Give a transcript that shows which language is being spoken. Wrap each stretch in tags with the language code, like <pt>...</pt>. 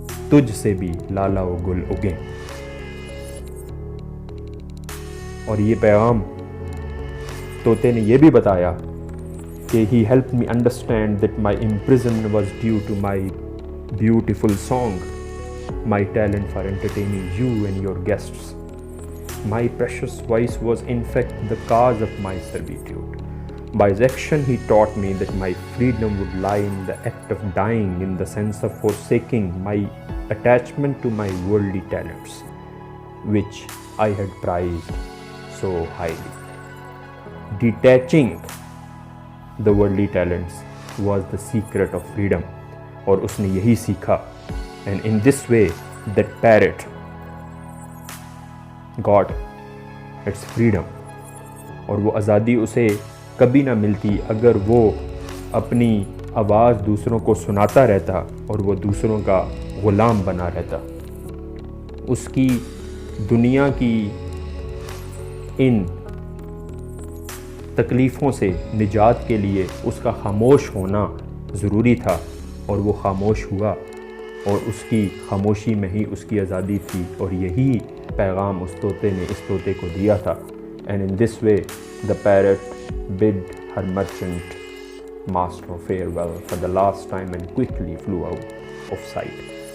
<ur>تجھ سے بھی لالا و گل اگیں۔ اور یہ پیغام طوطے نے یہ بھی بتایا کہ</ur> <en>he helped me understand that my imprisonment was due to my beautiful song, my talent for entertaining you and your guests. My precious voice was in fact the cause of my servitude. By his action he taught me that my freedom would lie in the act of dying, in the sense of forsaking my attachment to my worldly talents, which I had prized so highly. Detaching the worldly talents was the secret of freedom.</en> <ur>اور اس نے یہی سیکھا.</ur> <en>And in this way that parrot got its freedom.</en> <ur>اور وہ آزادی اسے کبھی نہ ملتی اگر وہ اپنی آواز دوسروں کو سناتا رہتا اور وہ دوسروں کا غلام بنا رہتا. اس کی دنیا کی ان تکلیفوں سے نجات کے لیے اس کا خاموش ہونا ضروری تھا، اور وہ خاموش ہوا، اور اس کی خاموشی میں ہی اس کی آزادی تھی، اور یہی پیغام اس طوطے نے اس طوطے کو دیا تھا.</ur> <en>And in this way the parrot bid her merchant master farewell for the last time and quickly flew out of sight.</en>